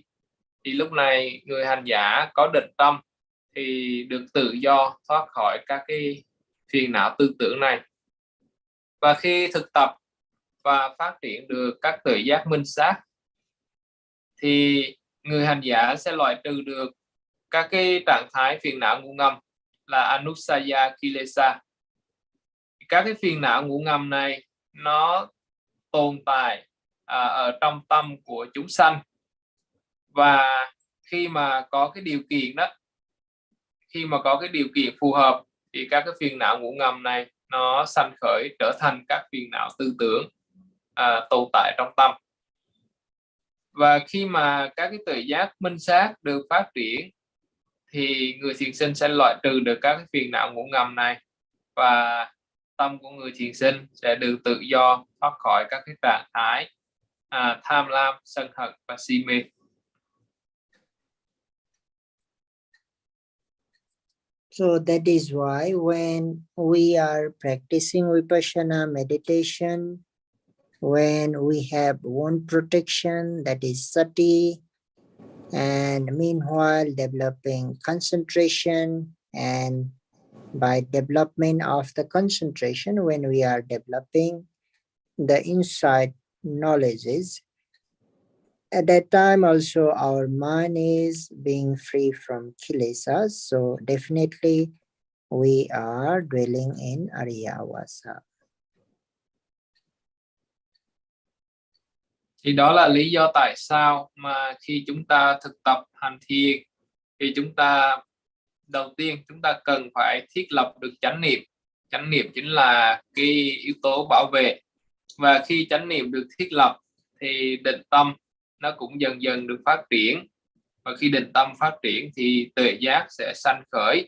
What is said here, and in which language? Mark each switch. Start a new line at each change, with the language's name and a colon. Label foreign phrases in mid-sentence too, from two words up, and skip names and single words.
Vietnamese: Thì lúc này người hành giả có định tâm thì được tự do thoát khỏi các cái phiền não tư tưởng này. Và khi thực tập và phát triển được các tuệ giác minh sát thì người hành giả sẽ loại trừ được các cái trạng thái phiền não ngủ ngầm là
Pali: anusaya kilesa.
Vietnamese: Các cái phiền não ngủ ngầm này nó tồn tại ở trong tâm của chúng sanh, và khi mà có cái điều kiện đó, khi mà có cái điều kiện phù hợp thì các cái phiền não ngủ ngầm này nó sanh khởi trở thành các phiền não tư tưởng tồn tại trong tâm. Và khi mà các cái tuệ giác minh sát được phát triển thì người thiền sinh sẽ loại trừ được các cái phiền não ngủ ngầm này, và tâm của người thiền sinh sẽ được tự do thoát khỏi các cái trạng thái tham lam, sân hận và si mê.
English: So that is why when we are practicing Vipassana meditation, when we have one protection, that is sati, and meanwhile developing concentration, and by development of the concentration, when we are developing the insight knowledges, at that time also our mind is being free from kilesas, so definitely we are dwelling in Ariyavasa.
Vietnamese: Thì đó là lý do tại sao mà khi chúng ta thực tập hành thiền thì chúng ta đầu tiên chúng ta cần phải thiết lập được chánh niệm. Chánh niệm chính là cái yếu tố bảo vệ, và khi chánh niệm được thiết lập thì định tâm nó cũng dần dần được phát triển, và khi định tâm phát triển thì tuệ giác sẽ sanh khởi.